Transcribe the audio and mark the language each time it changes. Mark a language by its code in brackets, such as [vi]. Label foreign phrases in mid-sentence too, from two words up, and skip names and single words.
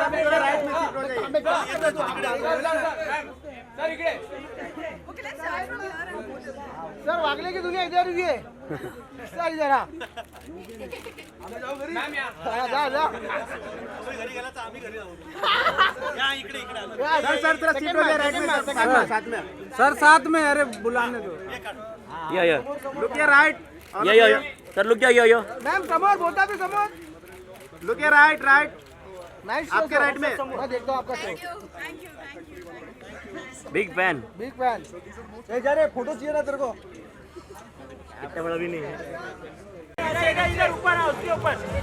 [hi] सर वागले की दुनिया इधर ही है सर, जरा सर साथ में, अरे बुलाने दो। यो [en] look right. yo sir, look yo. [hi] मैम समोर बोलता भी समोर। [en] look right. नाइस, [hi] आपके राइट में। मैं देखता हूँ आपका शो। [en] big fan. [hi] ये जा रे, फोटो चाहिए ना तेरे को? इतना बड़ा भी नहीं है। इधर ऊपर आ, उसके ऊपर।